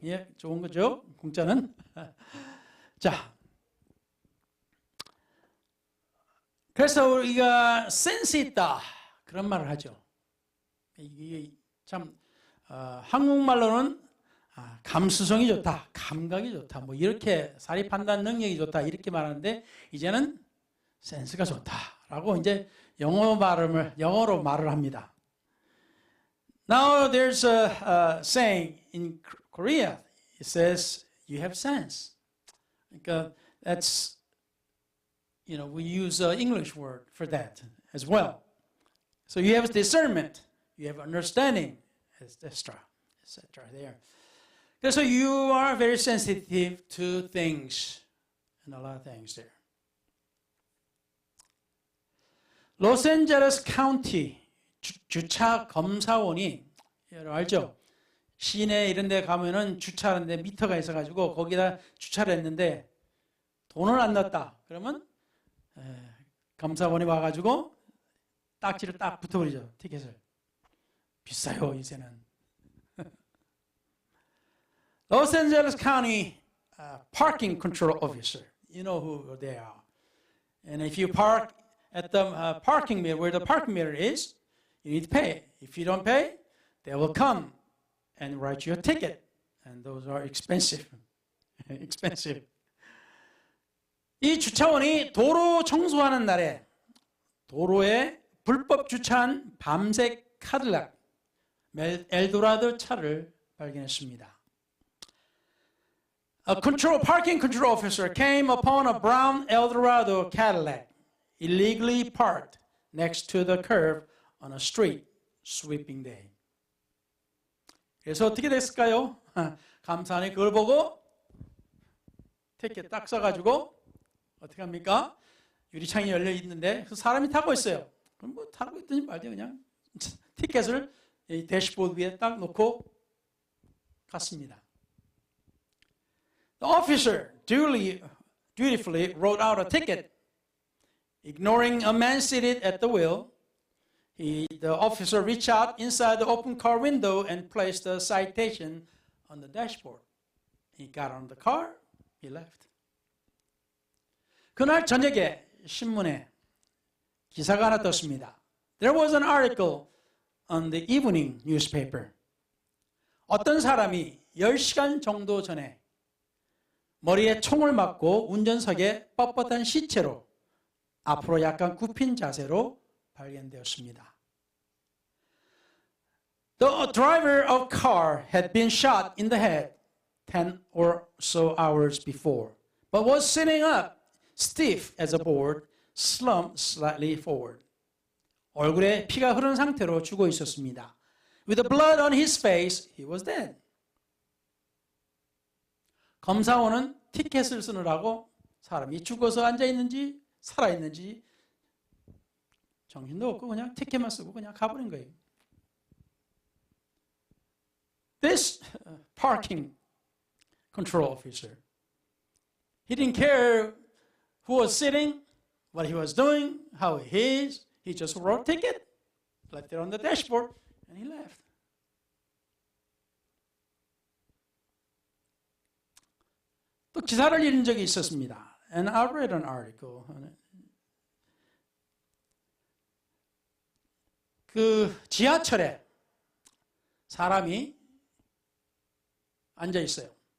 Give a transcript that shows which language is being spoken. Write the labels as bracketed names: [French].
[Korean] 예, 좋은 거죠. 공짜는. 자, 그래서 우리가 센스 있다 그런 말을 하죠. 이게 참 한국말로는 감수성이 좋다, 감각이 좋다, 뭐 이렇게 사리 판단 능력이 좋다 이렇게 말하는데 이제는 센스가 좋다라고 이제 영어로 말을 합니다. [English] Now there's a saying in Korea. It says you have sense. 그러니까 that's we use an English word for that as well. So you have discernment, you have understanding, etc. There. So you are very sensitive to things and a lot of things there. [Korean] 로스앤젤레스 카운티 주차 검사원이 알죠? 시내 이런 데 가면은 주차하는데 미터가 있어가지고 거기다 주차를 했는데 돈을 안 냈다. 그러면 검사원이 와가지고 딱지를 딱 붙어버리죠. 티켓을. 비싸요 이제는. [English] Los Angeles County parking control officer. You know who they are. And if you park at the parking meter, where the parking meter is, you need to pay. If you don't pay, they will come and write you a ticket. And those are expensive. expensive. [Korean] 이 주차원이 도로 청소하는 날에 도로에 불법 주차한 밤색 카딜락 엘도라도 차를 발견했습니다. [English] A parking control officer came upon a brown Eldorado Cadillac illegally parked next to the curb on a street sweeping day. [Korean] 그래서 어떻게 됐을까요? 감사원이 그걸 보고 티켓 딱 써가지고 어떻게 합니까? 유리창이 열려 있는데 그 사람이 타고 있어요. 그럼 뭐 타고 있더니 말이야 그냥 티켓을 이 대시보드 위에 딱 놓고 갔습니다. [English] The officer dutifully wrote out a ticket, ignoring a man seated at the wheel, The officer reached out inside the open car window and placed the citation on the dashboard. He got on the car, he left. [Korean] 그날 저녁에 신문에 기사가 하나 떴습니다. [English] There was an article on the evening newspaper. [Korean] 어떤 사람이 10시간 정도 전에 머리에 총을 맞고 운전석에 뻣뻣한 시체로 앞으로 약간 굽힌 자세로 발견되었습니다. [English] The driver of car had been shot in the head 10 or so hours before, but was sitting up, stiff as a board, slumped slightly forward. [Korean] 얼굴에 피가 흐른 상태로 죽어 있었습니다. [English] With the blood on his face, he was dead. [Korean] 검사원은 티켓을 쓰느라고 사람이 죽어서 앉아있는지 살아있는지 정신도 없고 그냥 티켓만 쓰고 그냥 가버린 거예요. [English] This parking control officer, he didn't care who was sitting, what he was doing, how he is. He just wrote a ticket, left it on the dashboard, and he left. [Korean] 또 기사를 읽은 적이 있었습니다. [English] And I read an article. [Korean] 그 지하철에 사람이 앉아 있어요.